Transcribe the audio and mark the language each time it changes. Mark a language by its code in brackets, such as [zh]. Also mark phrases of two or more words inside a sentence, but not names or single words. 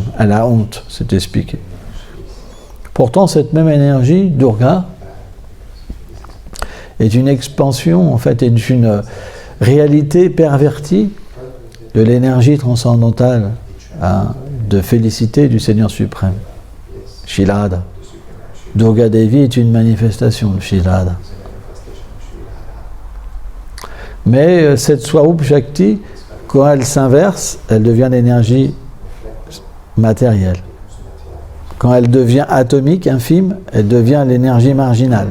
[fr] Elle a honte, c'est expliqué. Pourtant, cette même énergie, Durga, est une expansion, en fait, est une réalité pervertie de l'énergie transcendantale de félicité du Seigneur suprême. Shilada. Durga Devi est une manifestation de Shilada. Mais cette Swarup Shakti, quand elle s'inverse, elle devient l'énergie matérielle. Quand elle devient atomique, infime, elle devient l'énergie marginale.